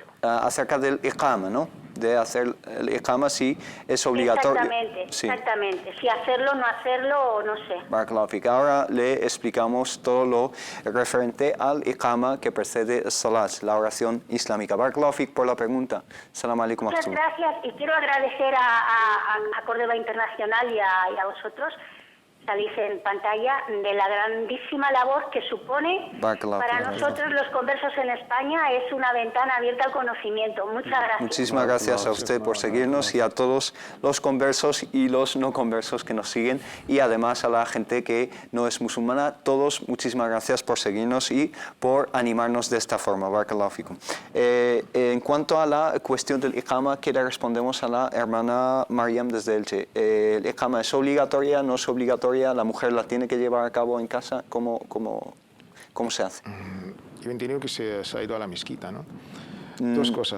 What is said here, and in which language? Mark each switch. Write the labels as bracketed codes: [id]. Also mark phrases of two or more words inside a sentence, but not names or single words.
[es] Acerca del iqama, ¿no? De hacer el iqama, sí, es obligatorio. Exactamente, Sí. exactamente. Si hacerlo, no hacerlo, no sé. [ar] بارك الله فيك. [es] Ahora le explicamos todo lo referente al iqama que precede el salat, la oración islámica. [ar] بارك الله فيك [es] por la pregunta. [ar] السلام عليكم و [es] Muchas [ar] rahmatullah. [es] gracias y quiero agradecer a Córdoba Internacional y a vosotros, salís en pantalla, de la grandísima labor que supone [ar] Barakallahu [es] para [ar] fik. [es] nosotros los conversos en España. Es una ventana abierta al conocimiento. Muchas gracias. Muchísimas gracias a usted por seguirnos y a todos los conversos y los no conversos que nos siguen y además a la gente que no es musulmana. Todos, muchísimas gracias por seguirnos y por animarnos de esta forma. [ar] بارك الله فيكم. [es] En cuanto a la cuestión del iqama, que le respondemos a la hermana Mariam desde Elche. ¿El iqama es obligatoria, no es obligatoria? ¿La mujer la tiene que llevar a cabo en casa? ¿Cómo se hace? Yo entiendo que se ha ido a la mezquita, ¿no? Dos cosas.